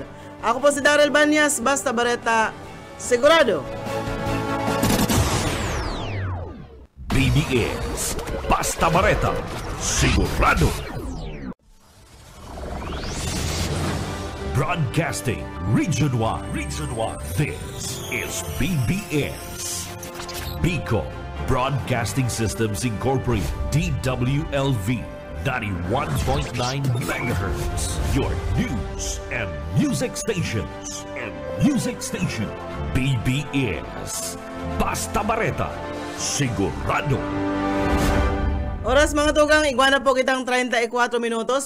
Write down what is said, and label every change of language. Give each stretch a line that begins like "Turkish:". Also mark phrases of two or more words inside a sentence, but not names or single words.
Bikol: Ako po si Daryl Banyas, basta bareta, sigurado. BBS Basta Bareta, sigurado.
English: Broadcasting Region 1. This is BBS. Pico Broadcasting Systems Incorporated, DWLV, 91.9 MHz. Your news and music stations.
Bikol: BBS. Basta Bareta, sigurado. Oras mga tugang, igwana po kitang 34 minutos.